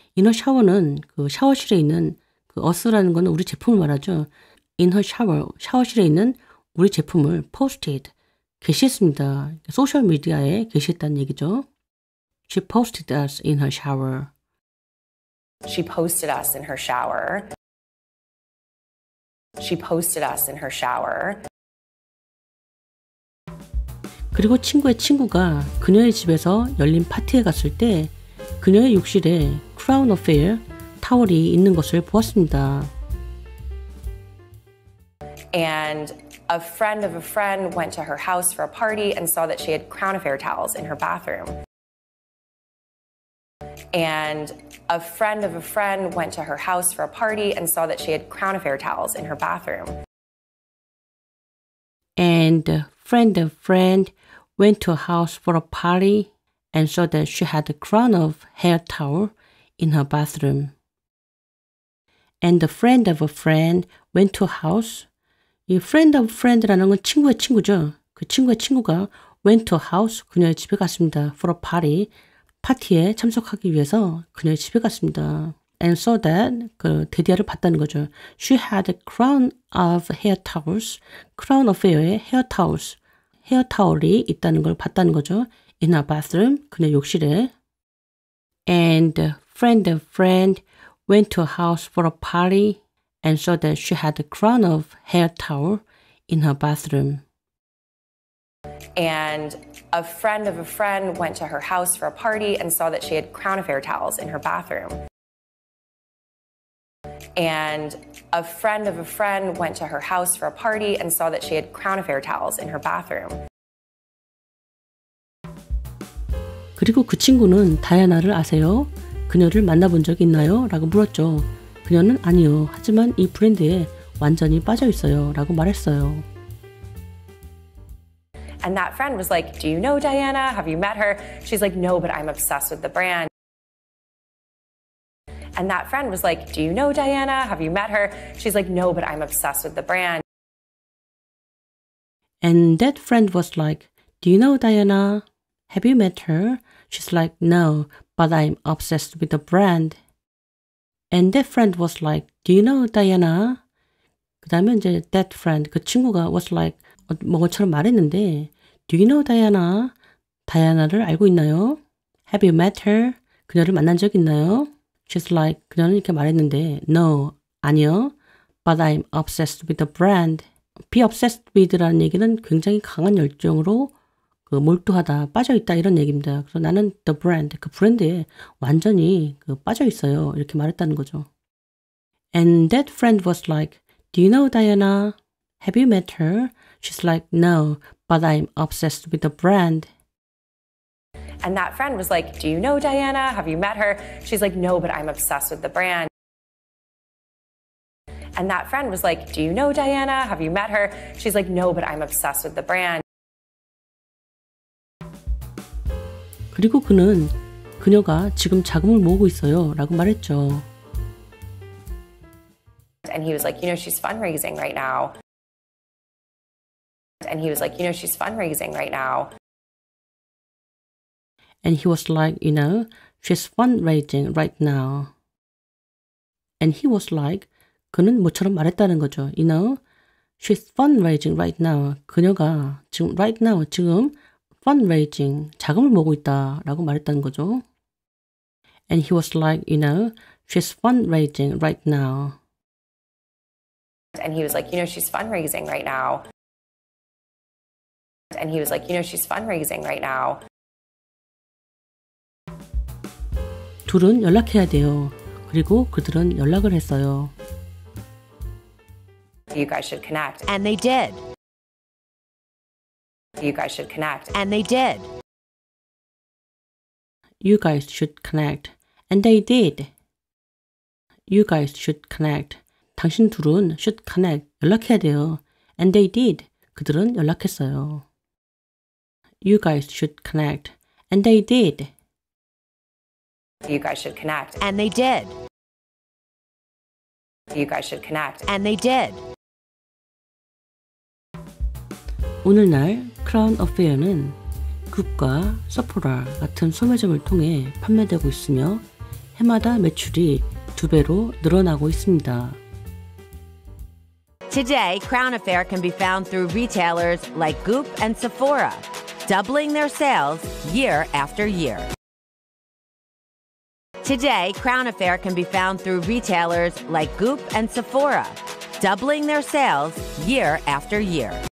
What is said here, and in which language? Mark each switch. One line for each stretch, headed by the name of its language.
English: In her shower
Korean: 는 그 샤워실에 있는 그 us라는 거는 우리 제품을 말하죠.
English: In her shower,
Korean: 샤워실에 있는 우리 제품을 posted, 게시했습니다. 소셜 미디어에 게시했다는 얘기죠.
English: She posted us in her shower. She posted us in her shower. She posted us in her shower.
Korean: 그리고 친구의 친구가 그녀의 집에서 열린 파티에 갔을 때 그녀의 욕실에 Crown Affair 타월이 있는 것을 보았습니다.
English: And a friend of a friend went to her house for a party and saw that she had Crown Affair towels in her bathroom. And a friend of a friend went to her house for a party and saw that she had Crown Affair towels in her bathroom. And a friend of a friend went to a house for a party and saw that she had a crown of hair towel in her bathroom. And a friend of a friend went to a house.
Korean: 이
English: friend of a friend
Korean: 라는 건 친구의 친구죠. 그 친구의 친구가
English: went to a house,
Korean: 그녀의 집에 갔습니다.
English: For a party,
Korean: 파티에 참석하기 위해서 그녀의 집에 갔습니다.
English: And saw that,
Korean: 그 대디아를 봤다는 거죠.
English: She had a crown of hair towels, Crown Affair의 hair towels,
Korean: 헤어 타월이 있다는 걸 봤다는 거죠.
English: In her bathroom,
Korean: 그녀의 욕실에.
English: And a friend of friend went to a house for a party and saw that she had a crown of hair towel in her bathroom. And a friend of a friend went to her house for a party and saw that she had Crown Affair towels in her bathroom. And a friend of a friend went to her house for a party and saw that she had Crown Affair towels in her bathroom.
Korean: 그리고 그 친구는 다이아나를 아세요? 그녀를 만나본 적 있나요? 라고 물었죠. 그녀는 아니요. 하지만 이 브랜드에 완전히 빠져 있어요. 라고 말했어요.
English: And that friend was like, do you know Diana? Have you met her? She's like, no, but I'm obsessed with the brand. And that friend was like, do you know Diana? Have you met her? She's like, no, but I'm obsessed with the brand. And that friend was like, do you know Diana? Have you met her? She's like, no, but I'm obsessed with the brand. And that friend was like, do you know Diana?
Korean: 그 다음에 이제
English: that friend,
Korean: 그 친구가
English: was like,
Korean: 뭐처럼 말했는데,
English: do you know Diana?
Korean: 다이아나를 알고 있나요?
English: Have you met her?
Korean: 그녀를 만난 적 있나요?
English: She's like,
Korean: 그녀는 이렇게 말했는데, no, 아니요.
English: But I'm obsessed with the brand. Be obsessed with
Korean: 라는 얘기는 굉장히 강한 열정으로 몰두하다, 빠져있다 이런 얘기입니다. 그래서 나는
English: the brand,
Korean: 그 브랜드에 완전히 빠져있어요. 이렇게 말했다는 거죠.
English: And that friend was like, do you know Diana? Have you met her? She's like, no, but I'm obsessed with the brand. And that friend was like, do you know Diana? Have you met her? She's like, no, but I'm obsessed with the brand. And that friend was like, do you know Diana? Have you met her? She's like, no, but I'm obsessed with the brand.
Korean: 그리고 그녀가 지금 자금을 모으고 있어요. 라고 말했죠.
English: And he was like, you know, she's fundraising right now. And he was like, you know, she's fundraising right now. And he was like, you know, she's fundraising right now. And he was like,
Korean: 그는 뭐처럼 말했다는 거죠.
English: You know, she's fundraising right now.
Korean: 그녀가 지금
English: right now,
Korean: 지금
English: fundraising,
Korean: 자금을 모으고 있다라고 말했다는 거죠.
English: And he was like, you know, she's fundraising right now. And he was like, you know, she's fundraising right now. And he was like, you know, she's fundraising right now.
Korean: 둘은 연락해야 돼요. 그리고 그들은 연락을 했어요.
English: You guys should connect. And they did. You guys should connect. And they did. You guys should connect. And they did. You guys should connect.
Korean: 당신 둘은
English: should connect.
Korean: 연락해야 돼요.
English: And they did.
Korean: 그들은 연락했어요.
English: You guys should connect. And they did. You guys should connect. And they did. You guys should connect. And they did.
Korean: 오늘날 크라운 어페어는 굽과 서포라 같은 소매점을 통해 판매되고 있으며 해마다 매출이 2배로 늘어나고 있습니다.
English: Today, Crown Affair can be found through retailers like Goop and Sephora, doubling their sales year after year. Today, Crown Affair can be found through retailers like Goop and Sephora, doubling their sales year after year.